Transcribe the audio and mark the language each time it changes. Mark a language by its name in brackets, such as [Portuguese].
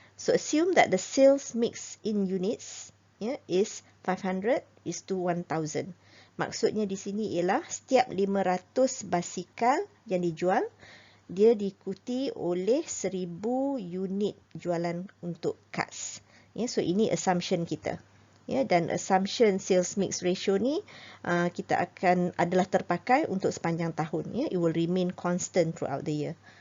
[English] So assume that the sales mix in units is 500:1000. [Malay] Maksudnya di sini ialah setiap 500 basikal yang dijual, dia diikuti oleh 1000 unit jualan untuk cards. Ya, so ini assumption kita. Ya, dan assumption sales mix ratio ni kita akan adalah terpakai untuk sepanjang tahun. [English] Ya, it will remain constant throughout the year.